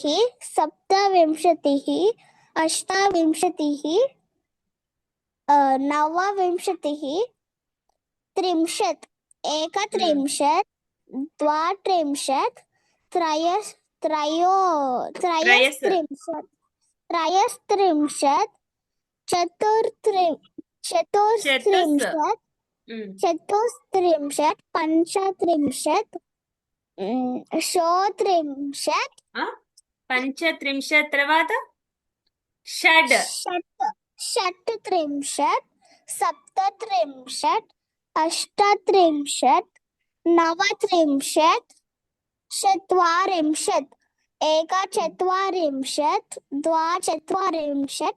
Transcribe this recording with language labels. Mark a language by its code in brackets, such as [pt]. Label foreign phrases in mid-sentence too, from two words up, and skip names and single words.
[sa] षड्विंशतिः सप्तविंशतिः अष्टाविंशतिः नवविंशतिः त्रिंशत् एकत्रिंशत् द्वात्रिंशत् त्रयस्त्रिंशत् चतुस्त्रिंशत् चतुस्त्रिंशत् पञ्चत्रिंशत् षोत्रिंशत् [te] పంచత్రింశత్ తర్వాత షడ్ [sa] षट्त्रिंशत् सप्तत्रिंशत् अष्टत्रिंशत् नवत्रिंशत् चत्वारिंशत् एकचत्वारिंशत् द्वाचत्वारिंशत्